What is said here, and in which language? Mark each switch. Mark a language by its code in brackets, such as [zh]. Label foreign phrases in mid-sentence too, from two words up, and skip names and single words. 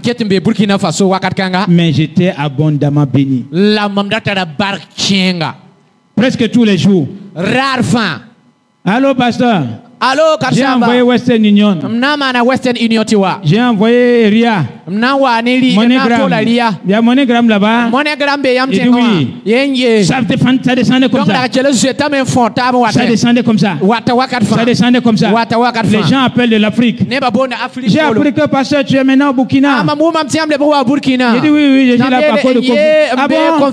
[fr] Mais j'étais abondamment béni. Presque tous les jours. [mos] Rar fan. [fr] Allô, pasteur. Allô, j'ai envoyé Western Union. Western Union tiwa. J'ai envoyé Ria. MoneyGram. Il y a MoneyGram là-bas. [mos] MoneyGram be yam [fr] il dit oui. Ça descendait comme ça. Ça descendait comme ça. Ça descendait comme ça. Les gens appellent de l'Afrique. J'ai appris que pasteur, tu es maintenant au Burkina. Il dit oui, je suis là par cause de Covid. Ah bon?